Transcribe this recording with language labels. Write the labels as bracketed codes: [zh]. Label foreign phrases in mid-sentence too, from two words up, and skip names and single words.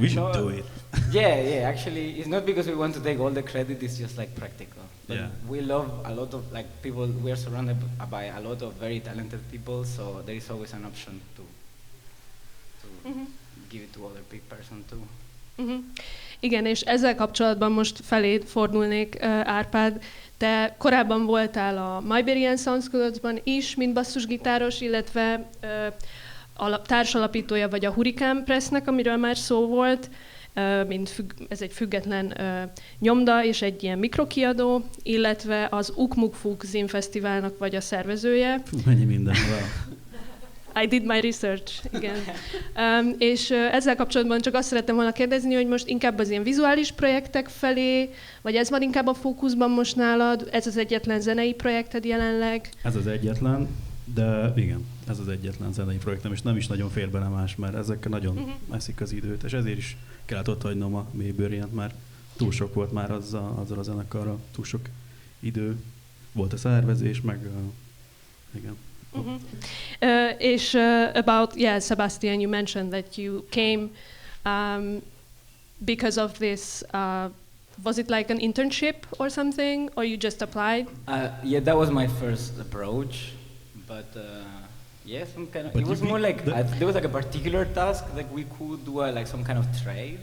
[en] we should do it. Yeah, actually, it's not because we want to take all the credit, it's just like practical. But Yeah. we love a lot of like people, we are surrounded by a lot of very talented people, so there is always an option to give it to other person too. [hu] Igen, és ezzel kapcsolatban most feléd fordulnék, Árpád. Te korábban voltál a Maiberian Soundsculptsban is, mint basszusgitáros, illetve társalapítója vagy a Hurricane Pressnek, amiről már szó volt, ez egy független nyomda és egy ilyen mikrokiadó, illetve az Ukmukfuk Zinfesztiválnak vagy a szervezője. Mennyi minden, wow. [en] I did my research, [hu] igen. És ezzel kapcsolatban csak azt szerettem volna kérdezni, hogy most inkább az ilyen vizuális projektek felé, vagy ez van inkább a fókuszban most nálad? Ez az egyetlen zenei projekted jelenleg? Ez az egyetlen, de igen, ez az egyetlen zenei projektem, és nem is nagyon fér bele más, mert ezekkel nagyon eszik az időt, és ezért is kellett ott hagynom a Maiberiant, mert túl sok volt már azzal a zenekarral, túl sok idő volt a szervezés, meg igen. [en] És about, Sebastian, you mentioned that you came because of this, was it like an internship or something, or you just applied? Yeah, that was my first approach, but some kind of, it was more like, there was like a particular task, like we could do like some kind of trade.